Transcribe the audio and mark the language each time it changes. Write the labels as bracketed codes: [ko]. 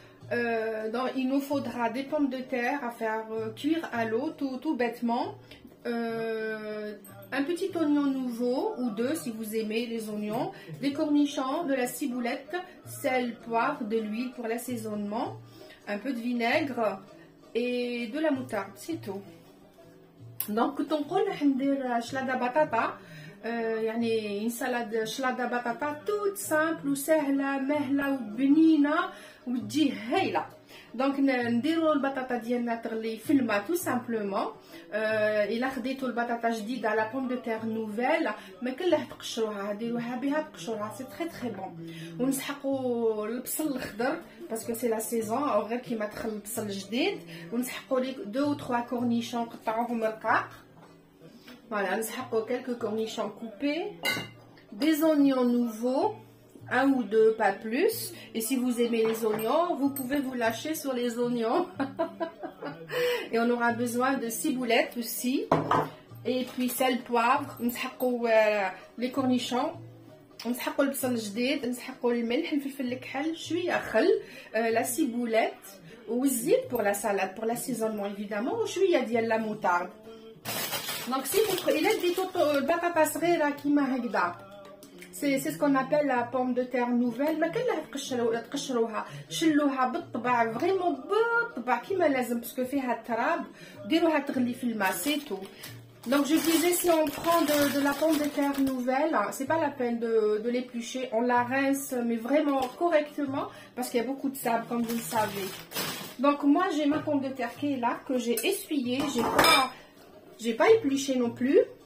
[fr] Donc il nous faudra des pommes de terre à faire cuire à l'eau tout bêtement. Un petit oignon nouveau ou deux si vous aimez les oignons, des cornichons, de la ciboulette, sel, poivre, de l'huile pour l'assaisonnement, un peu de vinaigre et de la moutarde, c'est tout. [ar] Donc تنقول راح ندير شلاضه بطاطا يعني [fr] une salade [ar] شلاضه بطاطا [fr] toute simple [ar] وسهله مهله وبنينه وتجي هايله. دونك نديرو البطاطا ديالنا تغلي في الماء [fr] tout simplement. [ar] الا خديتو البطاطا جديده [fr] على بوم دو تير نوفيل [ar] ما كلاه تقشروها، ديروها بها تقشروها، [fr] سي تري بون. [ar] ونسحقوا البصل الخضر [fr] باسكو سي لا سيزون [ar] او غير كيما دخل البصل الجديد، ونسحقوا لي 2 ou 3 كورنيشون قطعوهم رقاق. فوالا نسحقوا [fr] quelques cornichons coupés, des oignons nouveaux, un ou deux, pas plus. Et si vous aimez les oignons, vous pouvez vous lâcher sur les oignons. Et on aura besoin de ciboulette aussi. Et puis sel, poivre. [ar] نسحقوا les cornichons. نسحقوا البصل الجديد، نسحقوا الملح، الفلفل الكحل، شويه خل، la ciboulette والزيت [fr] pour la salade, pour l'assaisonnement évidemment، [ar] وشويه ديال la moutarde. [fr] Donc si vous [ar] إلا ديتو البطاطا صغيره كيما هكذا، [fr] c'est ce qu'on appelle la pomme de terre nouvelle. [ar] ما كلها تقشروها، شلوها بالطبع فريمون بالطبع كيما لازم باسكو فيها التراب، ديروها تغلي في الماء، [fr] سي تو. Donc je disais, si on prend de la pomme de terre nouvelle, c'est pas la peine de l'éplucher, on la rince mais vraiment correctement parce qu'il y a beaucoup de sable comme vous le savez. Donc moi j'ai ma pomme de terre qui est là, que j'ai essuyée, j'ai pas épluché non plus.